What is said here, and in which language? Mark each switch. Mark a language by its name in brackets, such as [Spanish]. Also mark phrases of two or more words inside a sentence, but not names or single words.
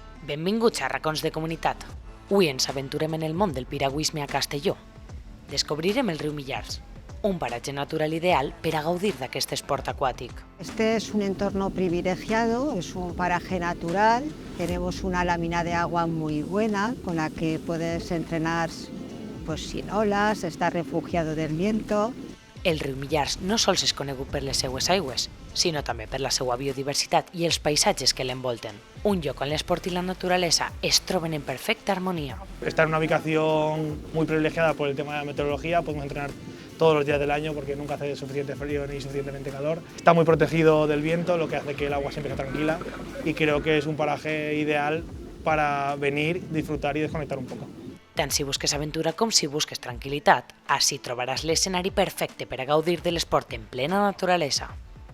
[Catalan] Benvinguts a Racons de Comunitat. Avui ens aventurem en el món del piragüisme a Castelló. Descobrirem el riu Millars, un paratge natural ideal per a gaudir d'aquest esport aquàtic. [Spanish] Este es un entorno privilegiado, es un paraje natural, tenemos una lámina de agua muy buena con la que puedes entrenar pues, sin olas, estar refugiado del viento. [Catalan] El riu Millars no sols és conegut per les seues aigües, sinó també per la seva biodiversitat i els paisatges que l'envolten. Un lloc on l'esport i la naturalesa es troben en perfecta armonía. [Spanish] Está en una ubicación muy privilegiada por el tema de la meteorología, podemos entrenar todos los días del año porque nunca hace suficiente frío ni suficientemente calor. Está muy protegido del viento, lo que hace que el agua siempre sea tranquila y creo que es un paraje ideal para venir, disfrutar y desconectar un poco. [Catalan] Tant si busques aventura com si busques tranquil·litat, ací trobaràs l'escenari perfecte per a gaudir de l'esport en plena naturalesa.